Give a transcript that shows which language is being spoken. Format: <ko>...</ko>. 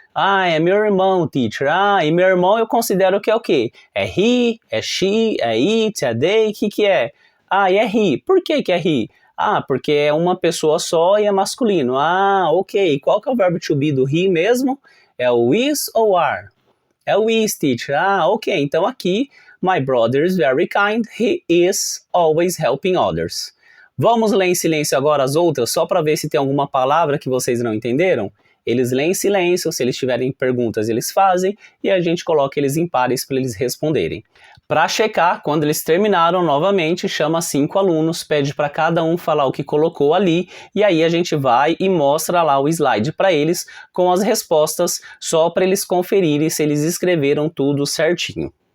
<pt>Ah, é meu irmão, teacher. Ah, e meu irmão eu considero que é o quê? É he, é she, é it, é they, o que é? Ah, e é he. Por que é he? Ah, porque é uma pessoa só e é masculino. Ah, ok. Qual que é o verbo to be do he mesmo? É o is ou are? É o is, teacher. Ah, ok. Então aqui,</pt> <en>my brother is very kind. He is always helping others.</en> <pt>Vamos ler em silêncio agora as outras, só para ver se tem alguma palavra que vocês não entenderam? Eles leem em silêncio, se eles tiverem perguntas eles fazem, e a gente coloca eles em pares para eles responderem. Para checar, quando eles terminaram novamente, chama 5 alunos, pede para cada um falar o que colocou ali, e aí a gente vai e mostra lá o slide para eles com as respostas, só para eles conferirem se eles escreveram tudo certinho.</pt>